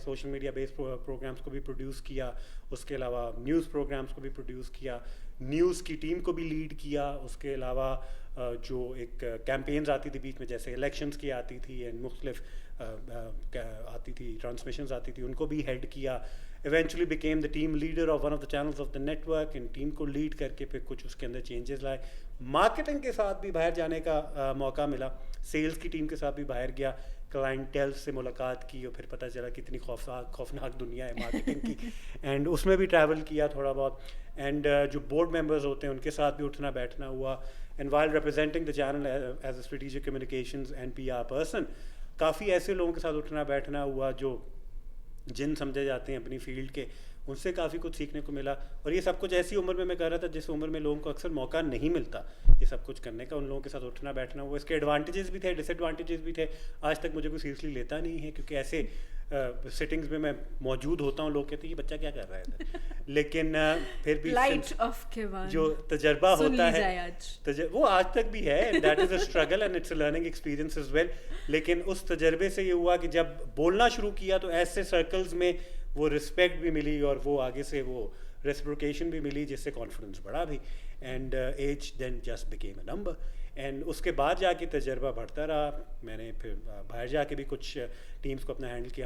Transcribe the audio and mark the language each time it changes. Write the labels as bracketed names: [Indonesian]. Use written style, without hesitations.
[Urdu] Social media بیس programmes کو بھی produce کیا. اس کے علاوہ نیوز پروگرامس کو بھی پروڈیوس کیا. نیوز کی ٹیم کو بھی لیڈ کیا. اس کے علاوہ جو ایک کیمپینز آتی تھی بیچ میں جیسے الیکشنز کی آتی تھی اینڈ مختلف آتی تھی ٹرانسمیشنز آتی تھی ان کو بھی ہیڈ کیا. [English] Eventually became the team leader of one of the channels of the network. [Urdu] In team کو لیڈ کر کے پھر کچھ اس کے اندر چینجز لائے. مارکیٹنگ کے ساتھ بھی باہر جانے کا موقع ملا. سیلز کی ٹیم کے ساتھ بھی باہر گیا. کلائنٹیل سے ملاقات کی اور پھر پتہ چلا کتنی خوفناک دنیا ہے مارکیٹنگ کی. اینڈ اس میں بھی ٹریول کیا تھوڑا بہت. اینڈ جو بورڈ ممبرز ہوتے ہیں ان کے ساتھ بھی اٹھنا بیٹھنا ہوا. And [English] while representing the channel as a strategic communications and PR person, [Urdu] کافی ایسے لوگوں کے ساتھ اٹھنا بیٹھنا ہوا جو جن سمجھے جاتے ہیں اپنی فیلڈ کے. ان سے کافی کچھ سیکھنے کو ملا. اور یہ سب کچھ ایسی عمر میں کر رہا تھا جس عمر میں لوگوں کو اکثر موقع نہیں ملتا یہ سب کچھ کرنے کا. ان لوگوں کے ساتھ اٹھنا بیٹھنا ہوا. اس کے ایڈوانٹیجز بھی تھے, ڈس ایڈوانٹیجز بھی تھے. آج تک مجھے کوئی سیریسلی لیتا نہیں ہے کیونکہ ایسے سیٹنگز میں موجود ہوتا ہوں لوگ کہتے ہیں یہ بچہ کیا کر رہا ہے. لیکن پھر بھی جو تجربہ ہوتا ہے وہ آج تک بھی ہے. [English] That is a struggle and it's a learning experience as well. [Urdu] لیکن اس تجربے سے یہ ہوا کہ جب بولنا شروع کیا تو ایسے سرکلز میں وہ رسپیکٹ بھی ملی اور وہ آگے سے وہ ریسپروکیشن بھی ملی جس سے کانفیڈنس بڑھا بھی. [English] And age then just became a number. And [Urdu] اس کے بعد جا کے تجربہ بڑھتا رہا. میں نے پھر باہر جا کے بھی کچھ ٹیمس کو اپنا ہینڈل کیا.